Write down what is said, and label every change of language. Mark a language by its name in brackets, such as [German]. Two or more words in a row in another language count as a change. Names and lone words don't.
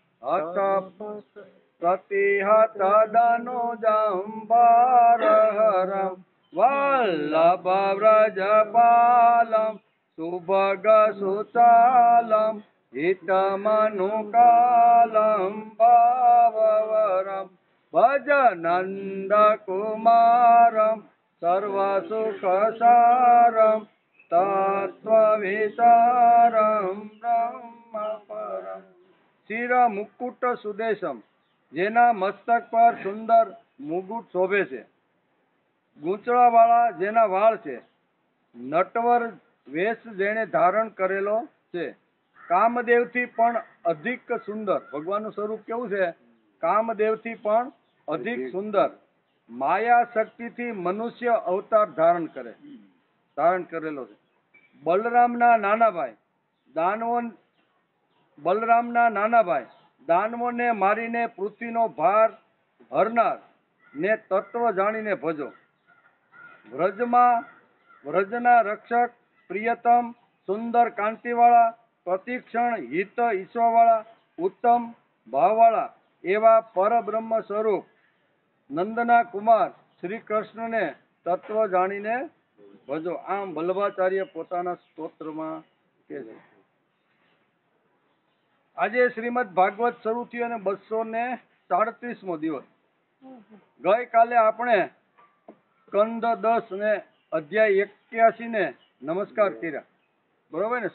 [Sanskrit] प्रतिहतदनुजं भारहरं वल्लभव्रजपालं सुभगसुचालं हितमनुकालं भाववरं भजनन्दकुमारं सर्वसुखसारं तत्त्वविचारं ब्रह्मपरं। शिरमुकुट सुदेशम [Gujarati] જેના મસ્તક પર સુંદર મુકુટ શોભે છે, ગૂંચડા વાળા જેના વાળ છે, નટવર વેશ જેને ધારણ કરેલો છે, કામદેવથી પણ અધિક સુંદર। ભગવાન સ્વરૂપ કેવું છે? કામદેવથી પણ અધિક સુંદર। માયા શક્તિથી મનુષ્ય અવતાર ધારણ કરેલો છે। બલરામના નાના ભાઈ દાનવોને મારીને પૃથ્વીનો ભાર હરનારને તત્વ જાણીને ભજો। વ્રજના રક્ષક પ્રિયતમ સુંદર કાંતિવાળા પ્રતિક્ષણ હિત ઈશ્વરવાળા ઉત્તમ ભાવવાળા એવા પરબ્રહ્મ સ્વરૂપ નંદના કુમાર શ્રી કૃષ્ણને તત્વ જાણીને ભજો। આમ વલ્લભાચાર્ય પોતાના સ્તોત્રમાં કહે છે। આજે શ્રીમદ ભાગવત શરૂ થયું અને 237મો દિવસ। ગઈકાલે આપણે સ્કંદ 10 ને અધ્યાય 81 ને નમસ્કાર કર્યા, બરોબર ને?